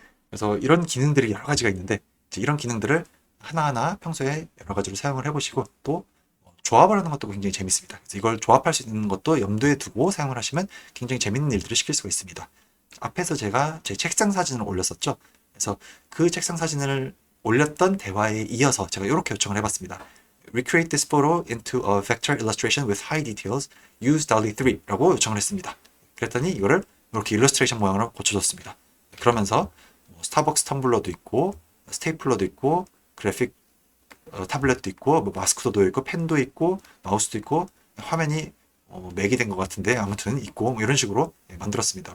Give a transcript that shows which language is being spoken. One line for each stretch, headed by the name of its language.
Korean: 그래서 이런 기능들이 여러 가지가 있는데 이런 기능들을 하나하나 평소에 여러 가지로 사용을 해보시고 또 조합을 하는 것도 굉장히 재밌습니다. 그래서 이걸 조합할 수 있는 것도 염두에 두고 사용을 하시면 굉장히 재밌는 일들을 시킬 수가 있습니다. 앞에서 제가 제 책상 사진을 올렸었죠. 그래서 그 책상 사진을 올렸던 대화에 이어서 제가 이렇게 요청을 해봤습니다.
English: Recreate this photo into a vector illustration with high details. Use DALL-E 3
Korean: 라고 요청을 했습니다. 그랬더니 이거를 이렇게 일러스트레이션 모양으로 고쳐줬습니다. 그러면서 스타벅스 텀블러도 있고 스테이플러도 있고 그래픽 타블렛도 있고 마스크도 있고 펜도 있고 마우스도 있고 화면이 맥이 된 것 같은데 아무튼 있고 이런 식으로 만들었습니다.